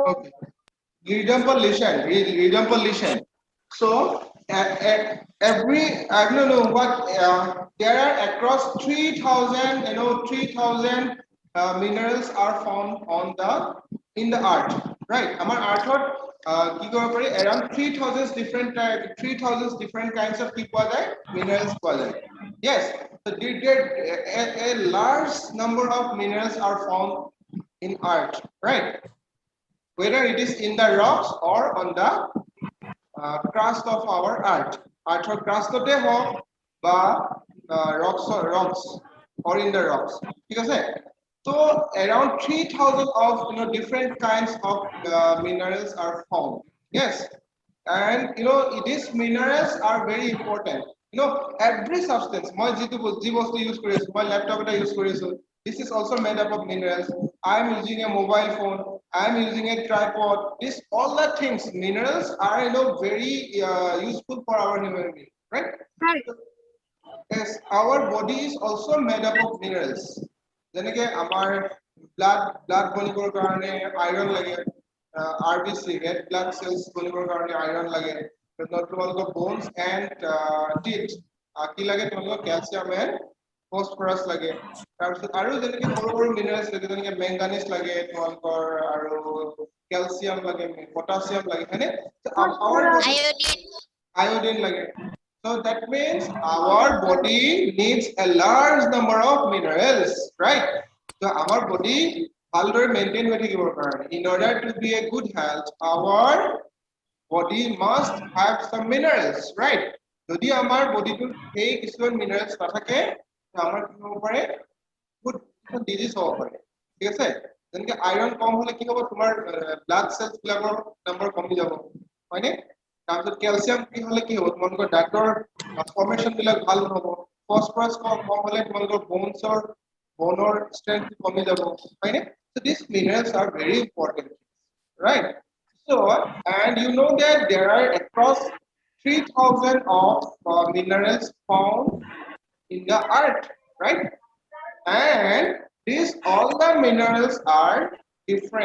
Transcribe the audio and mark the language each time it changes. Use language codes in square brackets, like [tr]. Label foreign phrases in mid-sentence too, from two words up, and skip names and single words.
[en] Okay. Read listen. So every I don't know what there are across 3,000 3,000 minerals are found on the in the earth, right? Our earth [as] কি কৰিব পাৰি [en] around 3,000 different kinds of [as] কি পোৱা যায় [en] minerals [as] পোৱা যায়. [en] Yes, so a large number of minerals are found in earth, right? Whether it is in the rocks or on the crust of our earth. Earthৰ crustতে [as] হওক বা [en] rocks or in the rocks. [as] ঠিক আছে? [en] So around 3,000 of different kinds of minerals are found. Yes, and these minerals are very important. Every substance [as] মই যি বস্তু use কৰি আছো মই ল্যাপটপ এটা use কৰি আছো. [en] This is also made up of minerals. I am using a mobile phone. I am using a tripod. All the things, minerals are very useful for our human being, right? Yes, our body is also made up of minerals. [as] যেনেকে আমাৰ blood বনিবৰ কাৰণে iron লাগে, [en] RBC red blood cells [as] বনিবৰ কাৰণে iron লাগে, তোমালোকৰ [en] bones and teeth [as] কি লাগে তোমালোকৰ [en] calcium and phosphorus [as] লাগে, তাৰপিছত আৰু যেনেকে সৰু minerals লাগে যেনেকে manganese লাগে তোমালোকৰ আৰু calcium লাগে, potassium লাগে, হয়নে? [en] Our iodine লাগে. So that means our body needs a large number of minerals, right? So our body [as] ভালদৰে maintain হৈ থাকিবৰ কাৰণে [en] in order to be a good health, our body must have some minerals, right? [as] যদি আমাৰ বডিটোত সেই কিছুমান minerals নাথাকে আমাৰ কি হ'ব পাৰে বহুত ডিজিজ হ'ব পাৰে, ঠিক আছে? যেনেকে আইৰন কম হলে কি হ'ব তোমাৰ [en] blood cells [as] বিলাকৰ নম্বৰ কমি যাব, হয়নে? তাৰপিছত ক্যালসিয়াম কি হলে কি হ'ব তোমালোকৰ দাঁতৰ ফৰ্মেশন বিলাক ভাল নহব, ফসফৰাছ কম হলে তোমালোকৰ [en] boneৰ strength [as] কমি যাব, হয়নে? [en] So these minerals are very important, right? So and you know that there are across 3,000 of minerals found in the earth, right? And all the minerals are different.